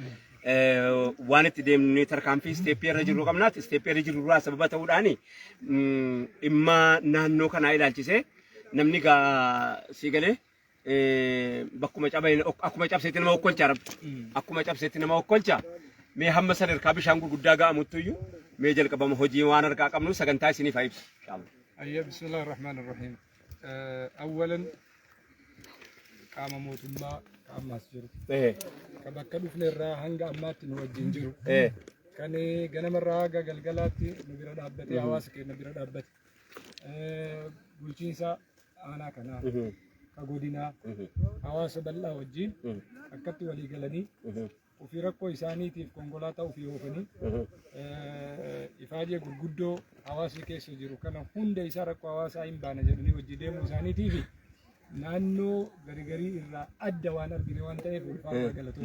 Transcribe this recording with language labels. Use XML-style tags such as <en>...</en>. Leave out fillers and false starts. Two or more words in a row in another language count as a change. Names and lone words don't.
<om>waan itti deemnee tarkaanfii isteeppii irra jirru qabnaati isteeppii irra jirru sababa ta'uudhaani dhimma naannoo kanaa ilaalchisee namni gaa siigalee bakkuma akkuma cabseetti nama okkolcha akkuma cabseetti nama okkolcha mee hamma sadarkaa bishaan gurguddaa ga'amuttuyyuu mee jalqabama hojii waan harkaa qabnu sagantaa isiniif haa ibsu inshallah.</om> <ar>Ayya بسم الله الرحمن الرحيم.</ar> <om>Awwalan qaama mootummaa ammas jiru. Bakka dhufne irraa hanga ammaatti nu wajjin jiru. Kan ganamarraa haga galgalaatti nu bira dhaabbate hawaasa keenya bira dhaabbate. Bulchiinsa aanaa kanaa ka godinaa hawaasa bal'aa wajjin akkatti walii galanii ofii rakkoo isaaniitiif konkolaataa ofii oofanii ifaajee gurguddoo hawaasni keessa jiru kana hunda isaa rakkoo hawaasaa hin baana jedhanii wajjin deemuu isaaniitiifi naannoo garigarii irraa adda waan argine waan ta'eef ulfaataa galatoomuu</om>